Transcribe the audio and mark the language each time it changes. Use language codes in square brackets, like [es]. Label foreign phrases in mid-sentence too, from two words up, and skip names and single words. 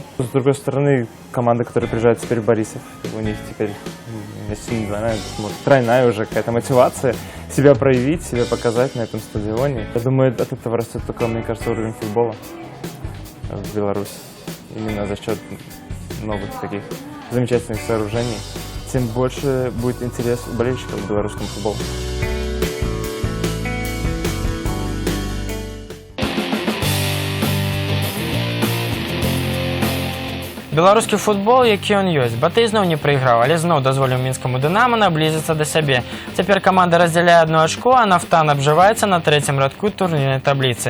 [ru] С другой стороны, команда, которая приезжает теперь в Борисов, у них теперь, если не двойная, тройная уже какая-то мотивация себя проявить, себя показать на этом стадионе. Я думаю, от этого растет только, мне кажется, уровень футбола в Беларуси. Именно за счет новых таких замечательных сооружений, тем больше будет интерес у болельщиков к белорусскому футболу. [be] Беларускі футбол, які ён ёсць. Батый зноў не прайграў, але зноў дазволіў мінскаму «Дынама» наблізіцца да сябе. Цяпер каманда раздзяляе 1 ачко, а «Нафтан» абжываецца на 3-м радку турнірнай табліцы.